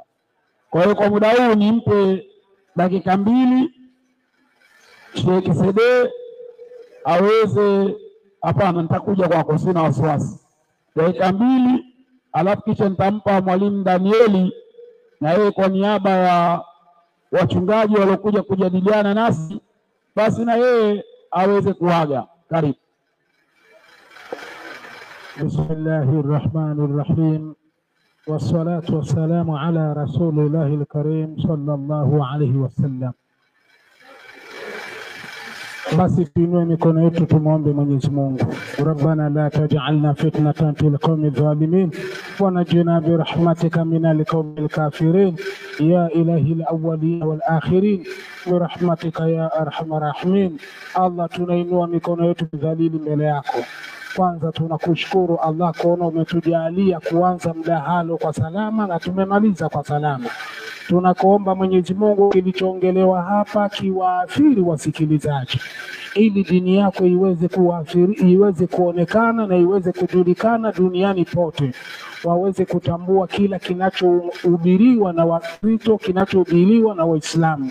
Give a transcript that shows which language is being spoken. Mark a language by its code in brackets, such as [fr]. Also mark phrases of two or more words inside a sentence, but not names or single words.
[sw] Kwa hiyo kwa muda huu nimpe dakika 2 Sheikh Sede aweze, hapana nitakuja kwako, sina wasiwasi. Dakika 2, alafu kisha nitampa mwalimu Danieli, na yeye kwa niaba ya wachungaji waliokuja kujadiliana nasi, basi na yeye aweze kuaga. Karibu. [ar] بسم الله الرحمن الرحيم والصلاة والسلام على رسول الله الكريم صلى الله عليه وسلم. [sw] Basi tuinue mikono yetu tumuombe Mwenyezi Mungu. [ar] ربنا لا تجعلنا فتنة للقوم الظالمين ونجنا برحمتك من القوم الكافرين يا إله الأولين والآخرين برحمتك يا أرحم الراحمين. [sw] Allah, tunainua mikono yetu dhalili mbele yako. Kwanza tunakushukuru Allah kuona umetujalia kuanza mdahalo kwa salama na tumemaliza kwa salama. Tunakuomba Mwenyezi Mungu kilichoongelewa hapa kiwaathiri wasikilizaji, ili dini yako iweze kuathiri, iweze kuonekana na iweze kujulikana duniani pote, waweze kutambua kila kinachohubiriwa na Wakristo, kinachohubiriwa na Waislamu.